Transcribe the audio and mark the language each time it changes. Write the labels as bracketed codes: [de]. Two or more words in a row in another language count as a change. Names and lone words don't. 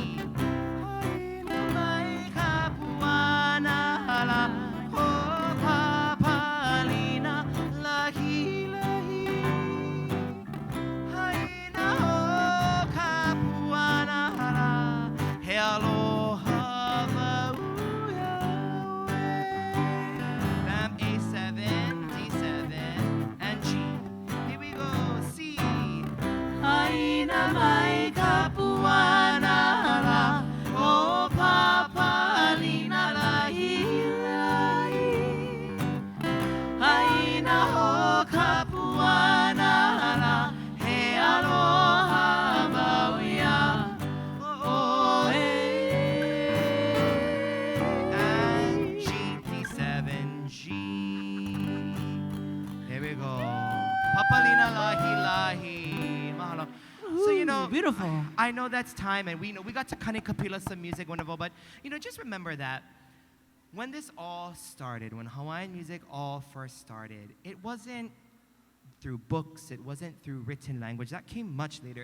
[en] Pāpālina, Lahilahi. Hey, Aloha, Vamp A7, D7, and G. Here we go, C. [haw] Haina mai kapuana la o Pāpālina Lahilahi. Haina ho kapuana la he aloha mauia o e. [en] And G, D7, G. There we go. Pāpālina, Lahilahi. Mahalo. So, you know, Beautiful. I know that's time, and we got to Kanikapila some music, wonderful, but, you know, just remember that when this all started, when Hawaiian music all first started, it wasn't through books, it wasn't through written language. That came much later.